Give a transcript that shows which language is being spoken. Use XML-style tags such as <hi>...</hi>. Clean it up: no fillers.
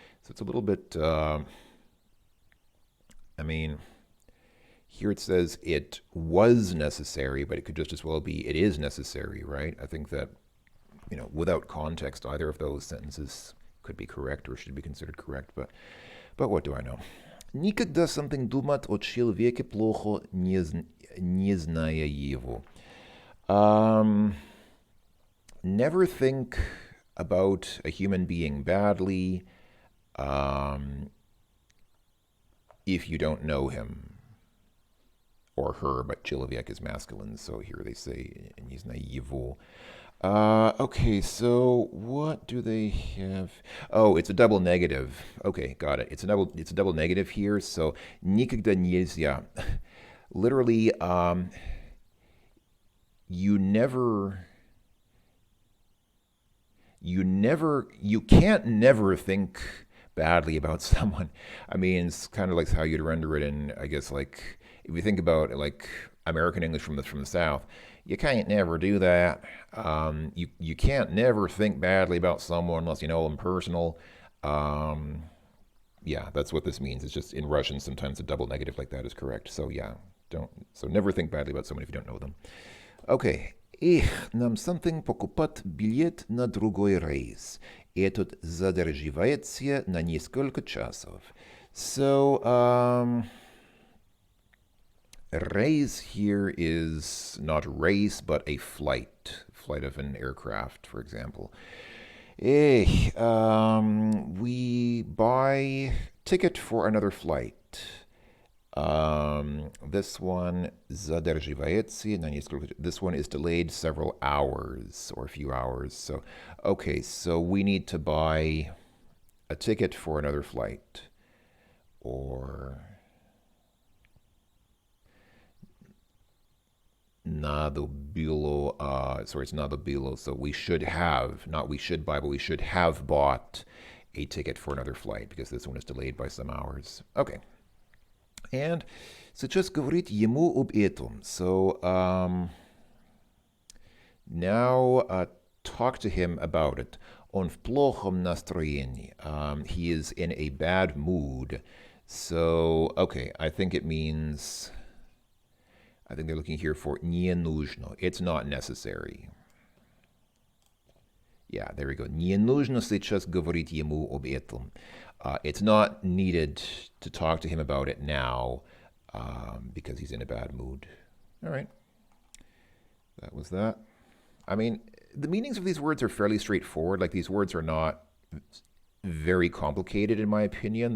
<en>So it's a little bit, I mean, here it says it was necessary, but it could just as well be it is necessary, right? I think that, without context, either of those sentences could be correct or should be considered correct, but what do I know?</en> <ru>Никогда something думать о человеке плохо, не зная его.</ru> <en>Never think about a human being badly if you don't know him or her, but человек is masculine, so here they say</en> <ru>не знаю его.</ru> <en>Okay, so what do they have? Oh, it's a double negative. Okay, got it. It's a double negative here.</en> <ru>So никогда нельзя.</ru> <en>Literally, you can't never think badly about someone. I mean, it's kind of like how you'd render it in, I guess, like if you think about like American English from the South, you can't never do that. You can't never think badly about someone unless you know them personal. Yeah, that's what this means. It's just in Russian, sometimes a double negative like that is correct. So yeah, so never think badly about someone if you don't know them. Okay.</en> <ru>Нам something покупать билет на другой рейс. Этот задерживается на несколько часов.</ru> <en>So, race here is not race, but a flight of an aircraft, for example. We buy ticket for another flight. This one</en> <ru>задерживается на несколько.</ru> <en>This one is delayed several hours or a few hours. So, okay, so we need to buy a ticket for another flight, or</en> <ru>надо было.</ru> <en>Sorry, it's надо было. So we should have, not we should buy, but we should have bought a ticket for another flight because this one is delayed by some hours. Okay.</en> <ru>And сейчас говорить ему об этом.</ru> <en>So now talk to him about it.</en> <ru>Он в плохом настроении.</ru> <en>He is in a bad mood. So, okay, I think they're looking here for</en> <ru>не нужно.</ru> <en>It's not necessary. Yeah, there we go.</en> <ru>Не нужно сейчас говорить ему об этом.</ru> <en>It's not needed to talk to him about it now because he's in a bad mood. All right. That was that. I mean, the meanings of these words are fairly straightforward. Like, these words are not very complicated, in my opinion.</en>